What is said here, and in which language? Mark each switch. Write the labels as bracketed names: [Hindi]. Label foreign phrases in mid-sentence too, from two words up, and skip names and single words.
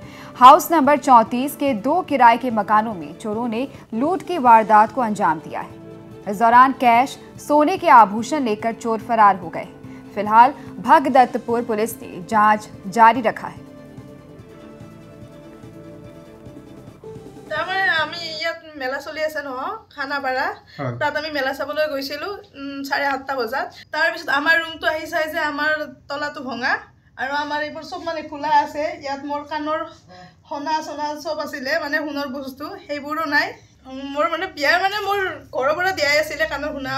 [Hindi] हाउस नंबर 34 के 2 किराए के मकानों में चोरों ने लूट की वारदात को अंजाम दिया है। इस दौरान कैश, सोने के आभूषण लेकर चोर फरार हो गए। फिलहाल भगदत्तपुर पुलिस ने जांच जारी रखा है। [Assamese] মেলা চলি আছে ন খানাপাৰা তাত আমি মেলা চাবলৈ গৈছিলো 7:30 বজাত। তাৰ পিছত আমাৰ ৰুমটো আহি চাই যে আমাৰ তলাটো ভঙা আৰু আমাৰ এইবোৰ সব মানে খোলা আছে। ইয়াত মোৰ কানৰ সোণা সব আছিলে, মানে সোণৰ বস্তু সেইবোৰো নাই। মোৰ মানে বিয়াৰ মানে মোৰ ঘৰৰ পৰা দিয়াই আছিলে কানৰ সোণাও।